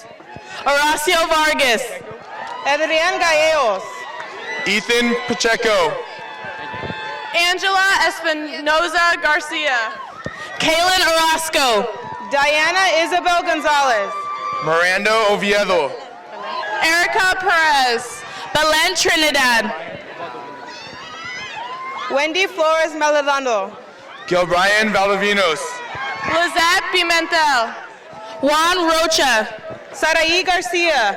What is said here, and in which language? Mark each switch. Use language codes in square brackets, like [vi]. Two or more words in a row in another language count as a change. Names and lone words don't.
[es] Horacio Vargas. Adrian Gallegos. Ethan Pacheco. Angela Espinoza Garcia. Kaylin Orozco. Diana Isabel Gonzalez. Miranda Oviedo. Erica Perez. Belen Trinidad. Wendy Flores Melodando. Gilbrian Valdivinos. Lizette Pimentel. Juan Rocha. Saraí Garcia.